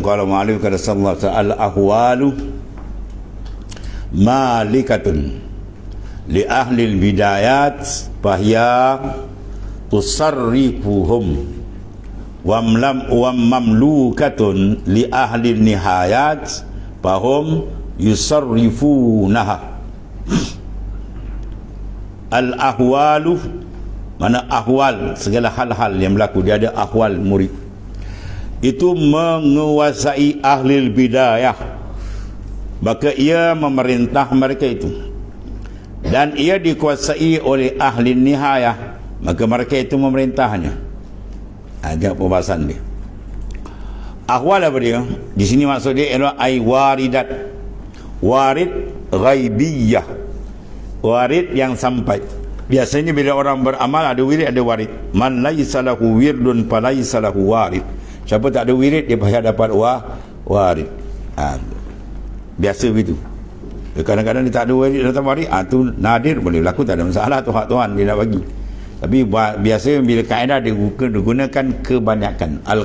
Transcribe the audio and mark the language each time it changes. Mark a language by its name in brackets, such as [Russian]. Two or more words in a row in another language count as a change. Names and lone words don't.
[Arabic] قال المؤلف kata صلى الله تعالى الأحوال مالكة لأهل البدايات فهي تصرفهم ومملوكة لأهل النهايات فهم يصرفونها. [Malay] Al-ahwalu, mana ahwal, segala hal-hal yang berlaku. Dia ada [Arabic] أحوال مريد, [Malay] itu menguasai [Arabic] أهل البداية, [Malay] maka ia memerintah mereka itu, dan ia dikuasai oleh [Arabic] أهل النهاية, [Malay] maka mereka itu memerintahnya. Ada pembahasan dia. Ahwal apa dia? Di sini maksud dia ialah [Arabic] أي واردات، وارد غيبية, [Malay] warid yang sampai. Biasanya bila orang beramal ada wirid, ada warid. [Arabic] من ليس له ورد فليس له وارد. [Malay] Siapa tak ada wirid, dia payah dapat warid. Biasa begitu. Kadang-kadang dia tak ada wirid, datang warid, tu nadir, boleh berlaku, tak ada masalah, tu hak Tuhan dia nak bagi. Tapi biasa bila kaedah digunakan kebanyakan.